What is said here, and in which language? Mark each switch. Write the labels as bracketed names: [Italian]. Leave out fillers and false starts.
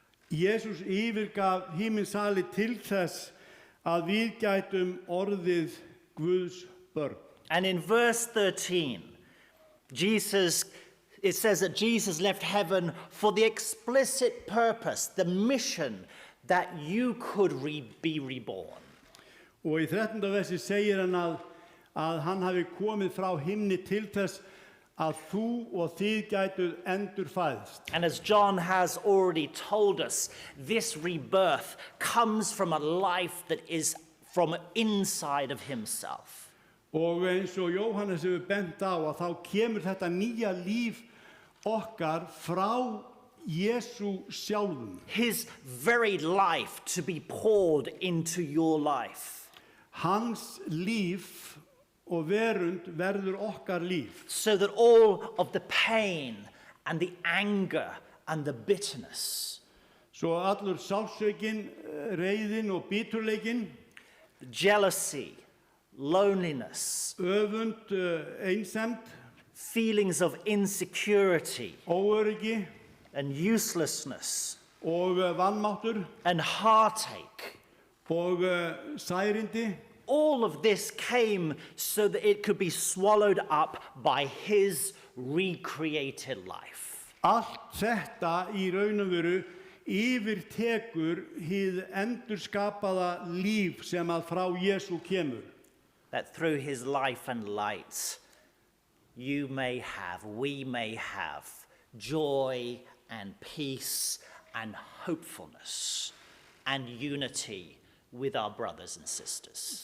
[Icelandic] Jesus yfirgaf himinsali til þess að við gætum orðið Guðs börn. [English] And in verse 13, it says that Jesus left heaven for the explicit purpose, the mission that you could be reborn. [Icelandic] Og í 13. versi segir hann að hann hafi komið frá himni til þess að þú og þið gætuð endurfæðst. [English] And as John has already told us, this rebirth comes from a life that is from inside of himself. [Icelandic] Og eins og Jóhannes hefur bent á að þá kemur þetta nýja líf okkar frá Jesú sjálfum. [English] His very life to be poured into your life. [Icelandic] Hans líf og verund verður okkar líf. [English] So that all of the pain and the anger and the bitterness, [Icelandic] Svo allur sálsökin, reiðin og biturleikin, [English] jealousy, loneliness, [Icelandic] öfund, einsemd, [English] feelings of insecurity [Icelandic] óöryggi [English] and uselessness [Icelandic] og vanmáttur [English] and heartache, [Icelandic] og særindi, [English] all of this came so that it could be swallowed up by his recreated life. [Icelandic] allt þetta í raun og veru yfirtekur hið endurskapaða líf sem að frá Jesú kemur. [English] That through his life and light, we may have joy and peace and hopefulness and unity with our brothers and sisters.